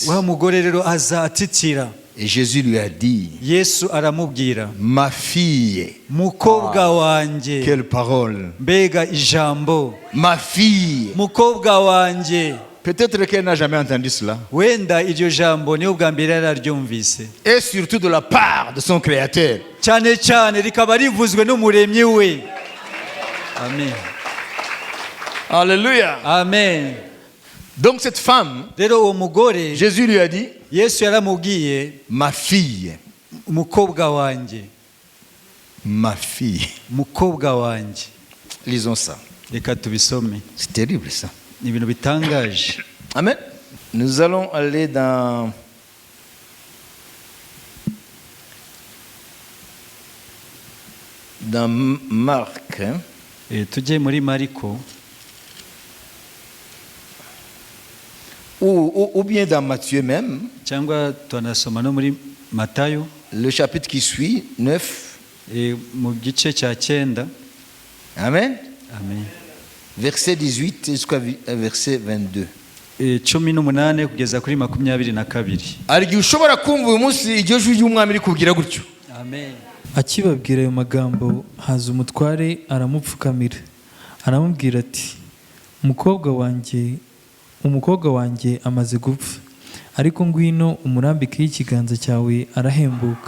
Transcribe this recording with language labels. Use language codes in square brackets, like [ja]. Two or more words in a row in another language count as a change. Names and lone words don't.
[rw] Wa mugore rero aza atitira. [fr] Et Jésus lui a dit, [rw] Yesu aramubwira, [fr] ma fille. [rw] mukobwa wanjye. [fr] Quelle parole. [rw] Mbega ijambo. [fr] Ma fille. [rw] Mukobwa wanjye. [fr] Peut-être qu'elle n'a jamais entendu cela. [rw] wenda iryo jambo niyo bwa mbere yararyumvise, [fr] Et surtout de la part de son Créateur. [rw] cyane cyane rikaba rivuzwe n'umuremyi we. Amen. Alléluia. Amen. [fr] Donc cette femme, [rw] Rero uwo mugore [fr] Jésus lui a dit, [rw] Yesu yaramubwiye, [fr] ma fille, [rw] mukobwa wanjye, [fr] ma fille. [rw] mukobwa wanjye. [fr] Lisons ça. [rw] Reka tubisome, [fr] C'est terrible ça. [rw] ni ibintu bitangaje. Amen. [fr] Nous allons aller dans Marc, hein, [rw] Tujye muri Mariko [fr] ou bien dans Matthieu même, [rw] cyangwa tunasoma no muri Matayo, [fr] le chapitre qui suit, 9. [rw] mu gice cya 9. Amen. Amen. [fr] Verset 18 jusqu'à verset 22. [rw] 18 kugeza kuri 22. Hari igihe ushobora kumva uyu munsi iryo jwi ry'umwami rikubwira gutyo. Amen. akibabwira ayo magambo haza umutware aramupfukamira aramubwira ati umukobwa wanjye amaze gupfa, ariko ngwino umurambikeho ikiganza cyawe arahembuka.